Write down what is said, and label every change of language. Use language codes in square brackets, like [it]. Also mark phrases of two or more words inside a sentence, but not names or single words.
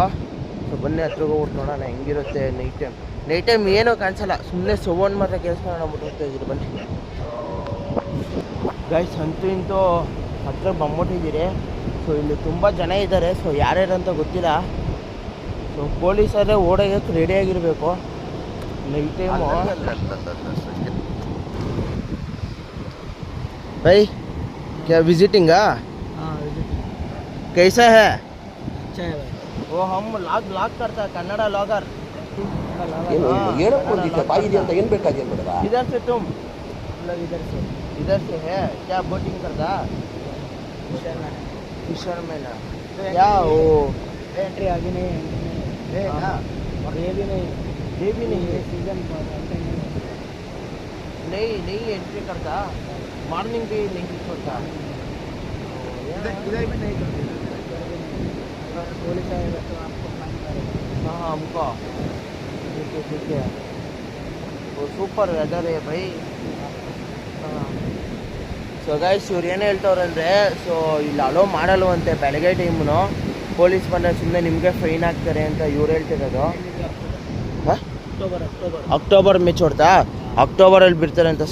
[kn] ಸೊ ಬನ್ನಿ ಹತ್ರಗೆ ಹೋಗ್ಬಿಟ್ಟು ನೋಡೋಣ ಹೆಂಗಿರುತ್ತೆ [en] night time [kn] ಏನೂ ಕಾಣಿಸಲ್ಲ, ಸುಮ್ಮನೆ ಸೌಂಡ್ ಮಾತ್ರ ಕೇಳಿಸ್ಕೊಂಡು ನಾವು ಹೋಗ್ತಾ ಇದ್ದೀರಿ. ಬನ್ನಿ ಗೈಸ್, ಅಂತೂ ಇಂತೂ ಹತ್ರ ಬಂದ್ಬಿಟ್ಟಿದ್ದೀರಿ. ಸೊ ಇಲ್ಲಿ ತುಂಬ ಜನ ಇದ್ದಾರೆ. ಸೊ ಯಾರ್ಯಾರಂತ ಗೊತ್ತಿಲ್ಲ. ಸೊ ಪೊಲೀಸರೇ ಓಡೋಕ್ಕೆ ರೆಡಿಯಾಗಿರಬೇಕು [en] night time. [hi] भाई क्या विजिटिंग कैसा है? अच्छा है भाई. वो हम ब्लॉग करता है, कन्नड़ा लॉगर. [kn] ಏನು ಬೇಕಾಗಿ [hi] इधर से तुम इधर से है क्या? बोटिंग करता फिशरमैन क्या? वो एंट्री आगे नहीं है और ये भी नहीं है सीजन नहीं एंट्री करता. मॉर्निंग भी नहीं छोड़ता. इधर भी नहीं करते. पुलिस आएगा तो आपको फाइन करेगा. हाँ हमको ठीक है. वो [en] super weather [hi] है भाई. [kn] ಸೊ ಗೈಸ್, ಇವ್ರು ಏನು ಹೇಳ್ತವ್ರೆ ಅಂದರೆ, ಸೊ ಇಲ್ಲಿ ಅಲೋ ಮಾಡಲ್ವಂತೆ ಬೆಳಗ್ಗೆ ಟೈಮು. ಪೊಲೀಸ್ ಬಂದರೆ ಸುಮ್ಮನೆ ನಿಮಗೆ ಫೈನ್ ಹಾಕ್ತಾರೆ ಅಂತ ಇವ್ರು ಹೇಳ್ತಿರೋದು. ಹಾಂ, ಅಕ್ಟೋಬರ್ ಮ್ಯಾಚ್ ಹೊಡ್ತಾ ಅಕ್ಟೋಬರಲ್ಲಿ ಬಿಡ್ತಾರೆ ಅಂತ.